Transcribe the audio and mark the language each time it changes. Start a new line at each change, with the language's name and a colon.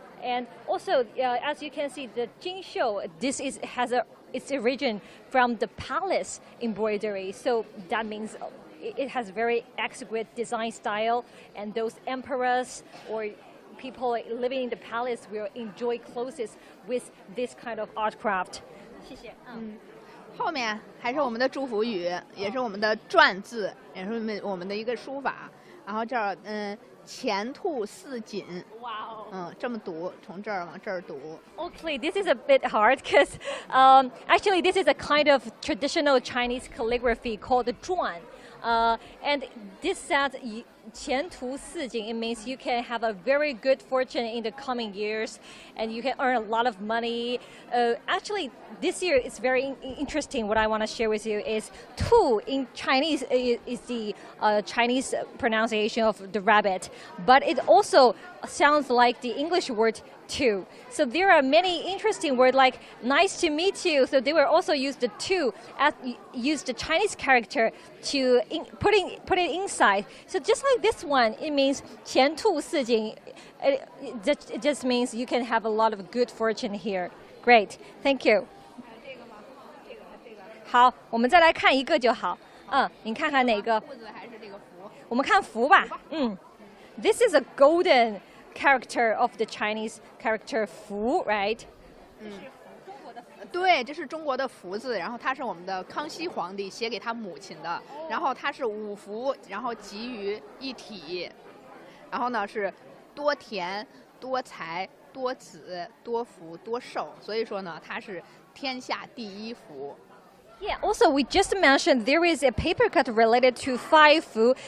English: And also, as you can see, the Jingxiu, this has its origin from the palace embroidery. So that means it has very exquisite design style, and those emperors or people living in the palace will enjoy clothes with this kind of art craft.
Chinese: 谢谢。后面还是我们的祝福语，也是我们的篆字，也是我们的一个书法。然后这儿，前兔似锦。
English: Wow.
Chinese: 这么读，从这儿往这儿读。
English: Okay, this is a bit hard because actually this is a kind of traditional Chinese calligraphy called the zhuan. And this says
Chinese: 前途似锦.
English: It means you can have a very good fortune in the coming years, and you can earn a lot of money. Actually, this year is very interesting. What I want to share with you is 兔 in Chinese is the Chinese pronunciation of the rabbit, but it also sounds like the English word two. So there are many interesting words like nice to meet you. So they will also use the two as use the Chinese character to put it inside. So just like this one, it means
Chinese: 前途似锦.
English: It just means you can have a lot of good fortune here. Great, thank you.
Chinese: 好，我们再来看一个就好。你看看哪个？兔子还是这个福？我们看福吧。
English: This is a golden character of the Chinese character 福 right?
Chinese: 对，这是中国的福字，然后它是我们的康熙皇帝写给他母亲的，然后它是五福，然后集于一体，然后呢是多田、多财、多子、多福、多寿，所以说呢它是天下第一福。
English: Yeah, also we just mentioned there is a paper cut related to 5 fu.